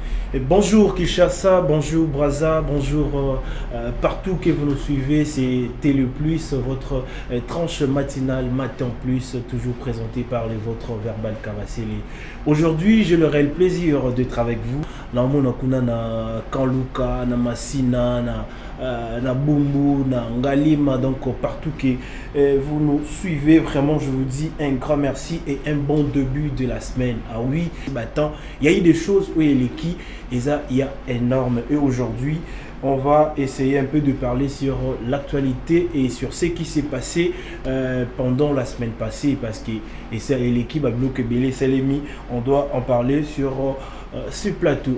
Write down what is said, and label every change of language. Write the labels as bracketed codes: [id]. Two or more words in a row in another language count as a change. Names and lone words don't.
[fr] Et bonjour Kinshasa, bonjour Brazza, bonjour partout que vous nous suivez, c'est Télé Plus, votre tranche matinale Matin Plus, toujours présenté par le vôtre Verbal Kavasseli. Aujourd'hui, j'ai le réel plaisir d'être avec vous. [ln] Na mona kuna na Kanluka, na Massina, na Bumbu, na Ngalima, [fr] donc partout que vous nous suivez, vraiment je vous dis un grand merci et un bon début de la semaine. Ah oui, maintenant, il y a eu des choses où il y a qui, et ça, il y a énorme. Et aujourd'hui, on va essayer un peu de parler sur l'actualité et sur ce qui s'est passé pendant la semaine passée, parce que l'équipe a bloqué Belé Salemi, on doit en parler sur ce plateau.